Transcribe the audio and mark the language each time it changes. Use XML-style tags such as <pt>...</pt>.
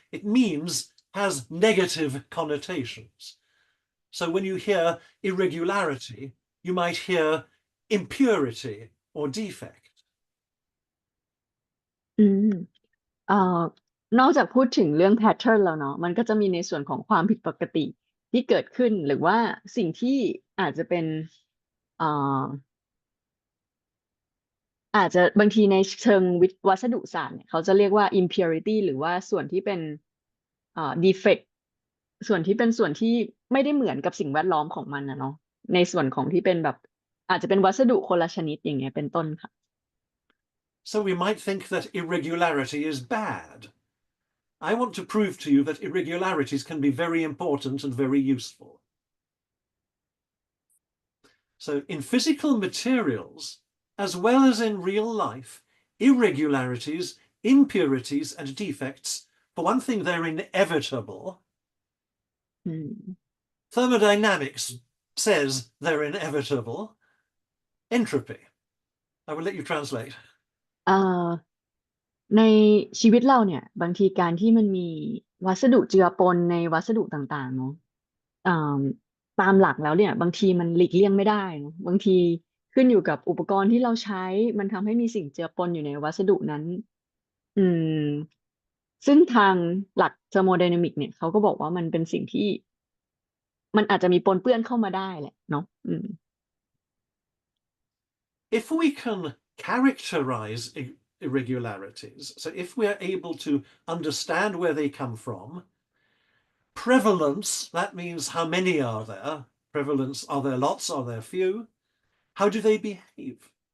<en>It means, has negative connotations. So when you hear irregularity, you might hear impurity or defect.</en> <th>อืมเอ่อนอกจากพูดถึงเรื่อง pattern แล้วเนาะมันก็จะมีในส่วนของความผิดปกติที่เกิดขึ้นหรือว่าสิ่งที่อาจจะเป็นเอ่อ อาจจะบางทีในเชิงวัสดุศาสตร์เนี่ยเขาจะเรียกว่า impurity หรือว่าส่วนที่เป็นdefect ส่วนที่เป็นส่วนที่ไม่ได้เหมือนกับสิ่งแวดล้อมของมันนะเนาะในส่วนของที่เป็นแบบอาจจะเป็นวัสดุคนละชนิดอย่างเงี้ยเป็นต้นค่ะ</th> <en>So we might think that irregularity is bad. I want to prove to you that irregularities can be very important and very useful. So in physical materials, as well as in real life, irregularities, impurities, and defects, for one thing, they're inevitable. อืม Thermodynamics says they're inevitable. Entropy. I will let you translate.</en> <th>เอ่อในชีวิตเราเนี่ยบางทีการที่มันมีวัสดุเจือปนในวัสดุต่างๆเนาะอ่าตามหลักแล้วเนี่ยบางทีมันหลีกเลี่ยงไม่ได้เนาะบางทีขึ้นอยู่กับอุปกรณ์ที่เราใช้มันทำให้มีสิ่งเจือปนอยู่ในวัสดุนั้นอืมซึ่งทางหลักเทอร์โมไดนามิกเนี่ยเขาก็บอกว่ามันเป็นสิ่งที่มันอาจจะมีปนเปื้อนเข้ามาได้แหละเนาะ</th> <en>If we can characterize irregularities, so if we're able to understand where they come from, prevalence, that means how many are there? Prevalence, are there lots? Are there few? How do they behave?</en>